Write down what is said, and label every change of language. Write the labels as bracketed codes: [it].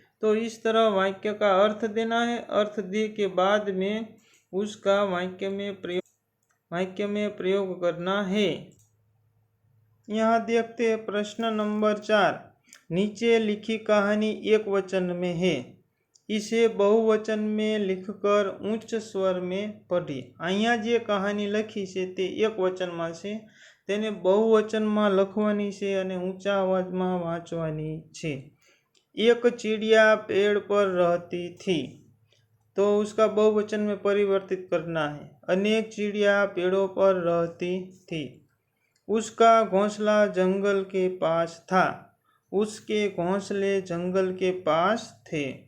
[hi] तो इस तरह वाक्य का अर्थ देना है। अर्थ दे के बाद में उसका वाक्य में प्रयोग करना है। यहाँ देखते हैं प्रश्न नंबर 4, नीचे लिखी कहानी एक वचन में है, इसे बहुवचन में लिखकर उच्च स्वर में पढ़िए। [gu] અહીંયા જે કહાની લખી છે તે એક વચનમાં છે, તેને બહુવચનમાં લખવાની છે અને ઊંચા અવાજમાં વાંચવાની છે। [hi] एक चिड़िया पेड़ पर रहती थी, तो उसका बहुवचन में परिवर्तित करना है। अनेक चिड़िया पेड़ों पर रहती थी। उसका घोंसला जंगल के पास था, उसके घोंसले जंगल के पास थे।